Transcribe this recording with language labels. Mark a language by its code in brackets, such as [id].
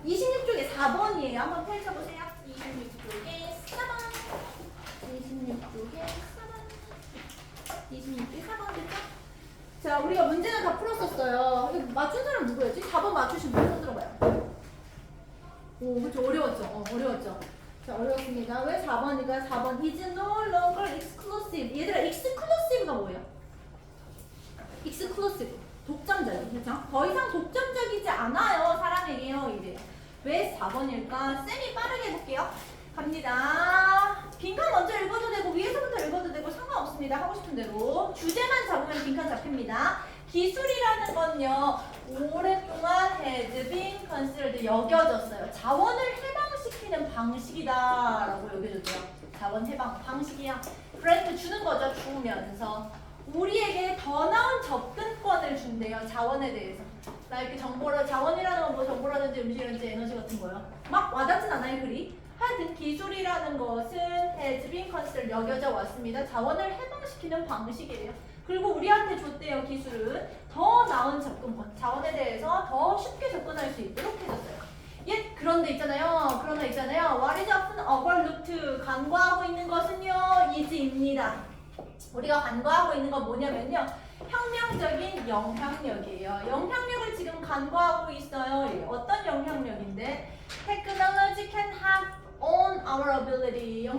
[ko] 26쪽에 4번이에요. 한번 펼쳐보세요. 26쪽에 4번. 26쪽에 4번. 26쪽에 4번 됐죠? 자, 우리가 문제는 다 풀었었어요. 이거 맞춘 사람 누구였지? 4번 맞추신 분 손 들어봐요. 오, 그쵸. 어려웠죠? 어려웠죠? 자, 어려웠습니다. 왜 4번이니까 [en] 4번 is no longer exclusive. [ko] 얘들아, exclusive가 뭐예요? exclusive. 독점적이. 그렇죠? 더 이상 독점적이지 않아요. 사람에게요. 이제. 왜 4번일까? 쌤이 빠르게 해볼게요. 갑니다. 빈칸 먼저 읽어도 되고 위에서부터 읽어도 되고 상관없습니다. 하고 싶은 대로. 주제만 잡으면 빈칸 잡힙니다. 기술이라는 건요. 오랫동안 [en] has been considered [ko] 여겨졌어요. 자원을 해방시키는 방식이다라고 여겨졌대요. 자원 해방 방식이야. 그랜트 주는 거죠. 주면서. 우리에게 더 나은 접근권을 준대요. 자원에 대해서. 나 이렇게 정보를 자원이라는 건 뭐 정보라든지 음식이라든지 에너지 같은 거요. 막 와닿진 않아요, 글이. 하여튼 기술이라는 것은 [en] has been considered [ko] 여겨져 왔습니다. 자원을 해방시키는 방식이래요. 그리고 우리한테 줬대요. 기술은 더 나은 접근권. 자원에 대해서 더 쉽게 접근할 수 있도록 해줬어요. 예, 그런데 있잖아요. [en] What is often overlooked? [ko] 간과하고 있는 것은요. is입니다. 우리가 간과하고 있는 건 뭐냐면요. 혁명적인 영향력이에요. 영향력을 지금 간과하고 있어요. 어떤 영향력인데? [en] Technology can have on our ability.